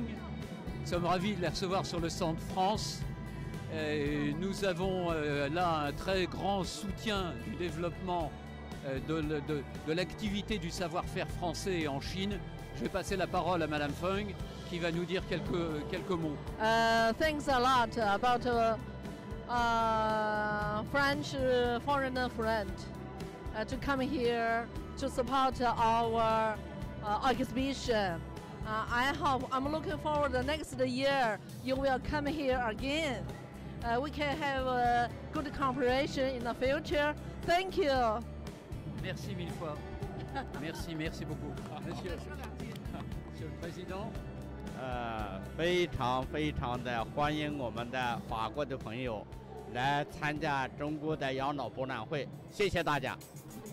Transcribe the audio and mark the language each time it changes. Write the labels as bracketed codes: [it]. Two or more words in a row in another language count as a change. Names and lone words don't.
[fr] Nous sommes ravis de les recevoir sur le stand France. Nous avons là un très grand soutien du développement de l'activité du savoir-faire français en Chine. Je vais passer la parole à Madame Feng qui va nous dire quelques mots. [en] Thanks a lot about French foreigner friend to come here to support our exhibition. I'm looking forward the next year you will come here again. We can have a good cooperation in the future. Thank you. [fr] Merci mille fois. Merci beaucoup. Monsieur le Président。 [zh] 非常的欢迎我们的法国的朋友来参加中国的养老博览会，谢谢大家。